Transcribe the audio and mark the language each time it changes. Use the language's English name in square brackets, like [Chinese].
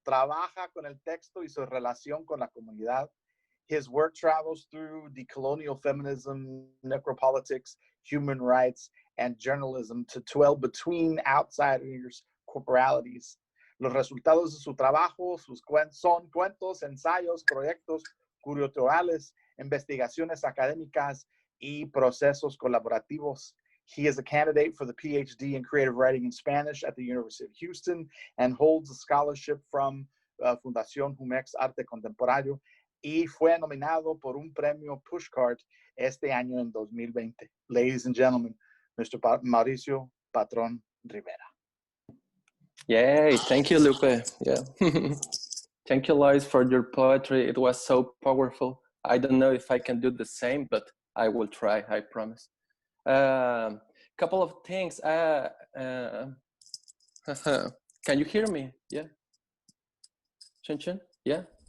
[Spanish] Trabaja con el texto y su relación con la comunidad. [English] His work travels through decolonial feminism, necropolitics, human rights, and journalism to dwell between outsiders' corporalities. [Spanish] Los resultados de su trabajo son cuentos, ensayos, proyectos curatoriales, investigaciones académicas y procesos colaborativos. [English] He is a candidate for the PhD in creative writing in Spanish at the University of Houston and holds a scholarship from Fundación Jumex Arte Contemporáneo [Spanish] y fue nominado por un premio Pushcart este año en 2020. [English] Ladies and gentlemen, Mr. Mauricio Patrón Rivera. Yay, thank you, Lupe. Yeah. Thank you, Lois, for your poetry. It was so powerful. I don't know if I can do the same, but I will try, I promise. Couple of things. Can you hear me? Yeah. Chin Chin? Yeah.